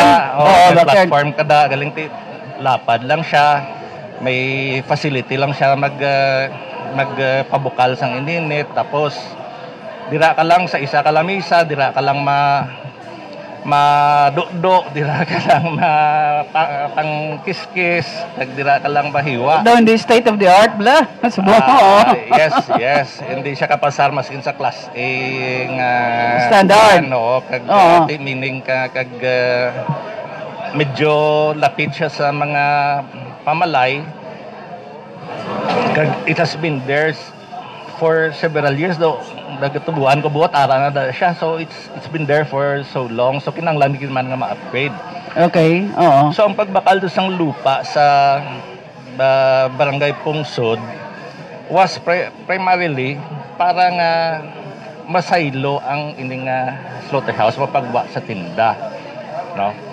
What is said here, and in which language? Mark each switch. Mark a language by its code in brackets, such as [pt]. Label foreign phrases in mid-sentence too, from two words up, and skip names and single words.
[hil] May platform kada galing lapad lang siya, may facility lang siya magpabukal sang ininit, tapos dira ka lang sa isa ka lamisa, dira ka lang madukdo, dira ka lang pangkiskis, dira ka lang mahiwa. Daw hindi [en] state of the art [hil] bla. Yes, hindi siya kapasar maskin sa [en] class A [hil] nga standard. Kag meaning kag medyo lapit siya sa mga pamalay. [en] Kag it has been there for several years though. [hil] Nagtubuan ko buhat ara na siya, [en] so it's been there for so long, so [hil] kinanglan man nga ma-upgrade. [en] Okay, [hil] so ang pagbakal do sang lupa sa barangay Pungsod [en] was primarily [hil] para nga masaylo ang ining slaughterhouse mapagwa sa tinda, no?